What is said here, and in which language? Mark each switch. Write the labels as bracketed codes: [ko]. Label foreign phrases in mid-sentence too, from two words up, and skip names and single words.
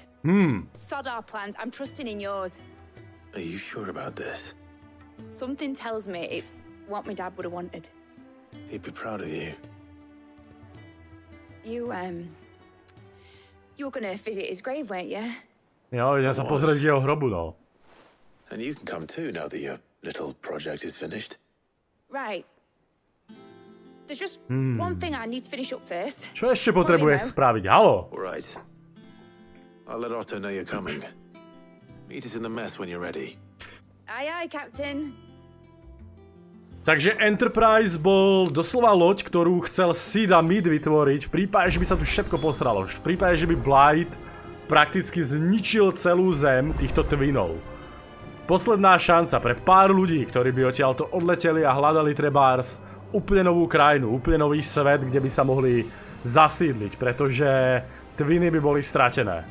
[en] Sod our plans. I'm trusting in yours. Are you sure about this? Something tells me it's what my dad would have wanted. He'd be proud of you. You were gonna visit his grave, weren't you? [sk] Jo, idem sa pozrieť jeho hrobu, no. [en] And you can come too now that your little project is finished. Right. There's just one thing I need to finish up first. [sk] Čo ešte potrebuješ spraviť? Haló? [en] All right. I'll let Otto know you're coming. Meet us in the mess when you're ready. Aye, aye, Captain. [sk] Takže Enterprise bol doslova loď, ktorú chcel Sid a Mid vytvoriť v prípade, že by sa tu všetko posralo. V prípade, že by Blight prakticky zničil celú zem týchto twinov. Posledná šanca pre pár ľudí, ktorí by odtiaľto odleteli a hľadali trebárs úplne novú krajinu, úplne nový svet, kde by sa mohli zasídliť, pretože twiny by boli stratené.